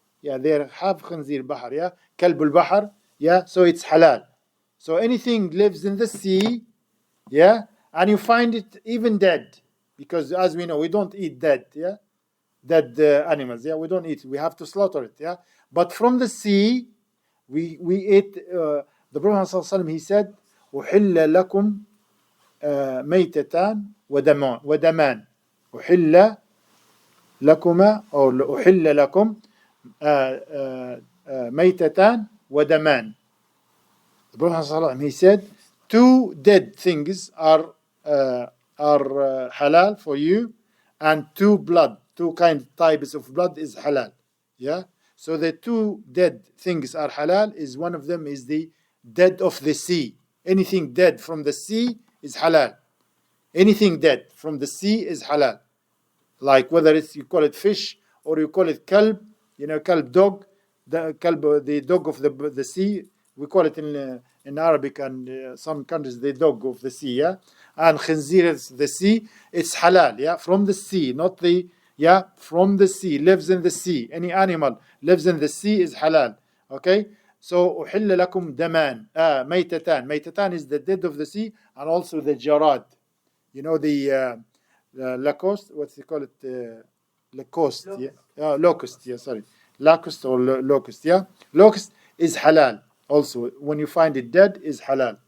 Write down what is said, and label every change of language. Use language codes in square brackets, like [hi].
[en] Yeah, they have khinzir al-bahr, yeah? Kalb al-bahr, yeah? So it's halal. So anything lives in the sea, yeah? And you find it even dead, because as we know, we don't eat dead, yeah, dead animals, yeah, we don't eat. We have to slaughter it, yeah. But from the sea, we eat. The Prophet ﷺ, he said, [ar] "أحل لكم ميتتان ودمان." أحل لكما أو أحل لكم ميتتان ودمان. [en] The Prophet ﷺ, he said, 2 dead things are halal for you, and 2 types of blood is halal. Yeah. So the 2 dead things are halal. Is one of them is the dead of the sea. Anything dead from the sea is halal. Anything dead from the sea is halal. Like whether it's you call it fish or you call it kalb, kalb dog, the dog of the sea. We call it in Arabic and some countries the dog of the sea, yeah. And khinzir is the sea. It's halal, yeah, from the sea, not the from the sea, lives in the sea. Any animal lives in the sea is halal. Okay, so [ar] أحل لكم دمان ميتتان. [en] Meytatan is the dead of the sea, and also the jarad. The lacoste. What they call it? Lacoste. Yeah, locust. Yeah, sorry, locust or locust. Yeah, locust is halal. Also, when you find it dead, is halal.